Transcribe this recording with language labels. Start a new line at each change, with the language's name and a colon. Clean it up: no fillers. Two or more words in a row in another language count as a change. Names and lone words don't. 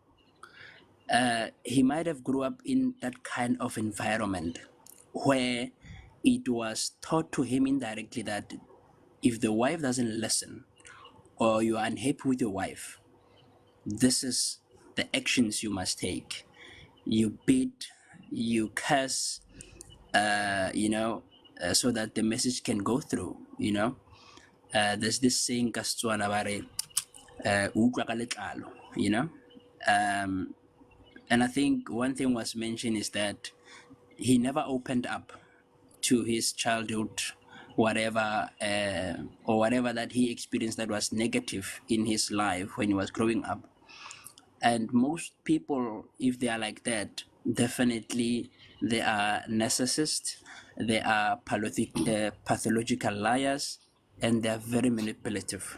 English: He might have grew up in that kind of environment where it was taught to him indirectly that if the wife doesn't listen or you are unhappy with your wife, this is the actions you must take. You beat, you curse, so that the message can go through, There's this saying,
Tswana: ka Setswana ba re, utlwa ka letlalo,
English: And I think one thing was mentioned is that he never opened up to his childhood, whatever or whatever that he experienced that was negative in his life when he was growing up. And most people, if they are like that, definitely they are narcissists, they are pathological liars, and they are very manipulative.